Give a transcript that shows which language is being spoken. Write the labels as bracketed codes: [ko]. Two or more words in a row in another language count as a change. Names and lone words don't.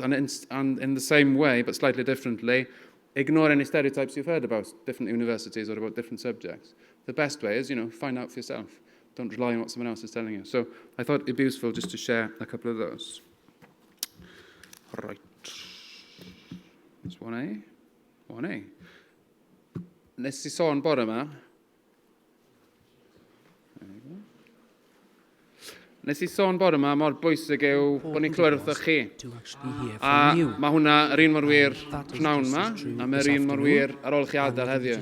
[en] And in the same way, but slightly differently, ignore any stereotypes you've heard about different universities or about different subjects. The best way is, find out for yourself. Don't rely on what someone else is telling you. So I thought it'd be useful just to share a couple of those. Right. There's 1A. [cy] 1A. Nes I sôn bore yma. Nes I sôn bore yma mor bwysig yw bod ni'n clywed wrthoch chi. A mae hwnna yr un mor wir pnawn yma, a mae'r un mor wir ar ôl chi adael heddiw.